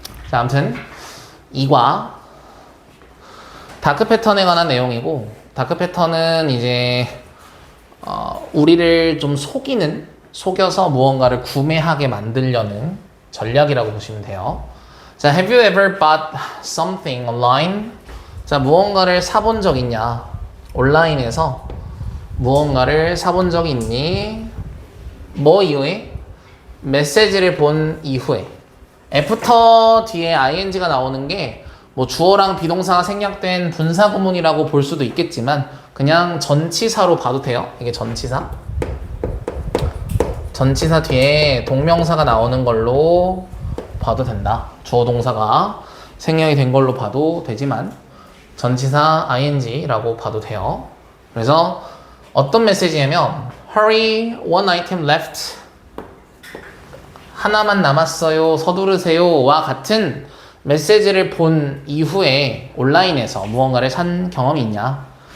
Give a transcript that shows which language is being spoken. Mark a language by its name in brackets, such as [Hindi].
[Korean] 자, 아무튼 2과 다크 패턴에 관한 내용이고, 다크 패턴은 이제 우리를 좀 속여서 무언가를 구매하게 만들려는 전략이라고 보시면 돼요. 자, [English] have you ever bought something online? [Korean] 자, 무언가를 사본 적 있냐? 온라인에서 무언가를 사본 적이 있니? 뭐 이후에? 메시지를 본 이후에. 애프터 뒤에 ing가 나오는 게 뭐 주어랑 비동사가 생략된 분사 구문이라고 볼 수도 있겠지만 그냥 전치사로 봐도 돼요. 이게 전치사. 전치사 뒤에 동명사가 나오는 걸로 봐도 된다. 주어 동사가 생략이 된 걸로 봐도 되지만 전치사 ing라고 봐도 돼요. 그래서 어떤 메시지냐면 [English] Hurry, one item left. [Korean] 하나만 남았어요. 서두르세요. 와 같은 메시지를 본 이후에 온라인에서 무언가를 산 경험이 있냐?